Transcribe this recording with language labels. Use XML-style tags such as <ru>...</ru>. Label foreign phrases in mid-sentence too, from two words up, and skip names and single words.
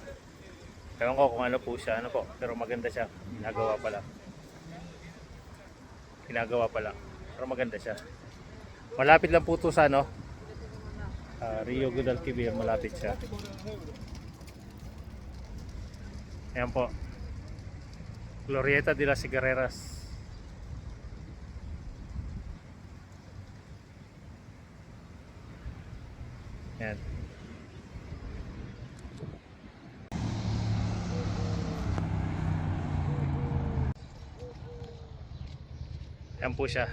<tl>Ewan ko kung ano po siya, ano po, pero maganda siya. Ginagawa pa lang. Ginagawa pa lang. Pero maganda siya. Malapit lang po ito sa ano, Rio Guadalquivir, malapit siya. Ayan po. Glorieta de las Carreras. Ayan. Yan po siya.</tl>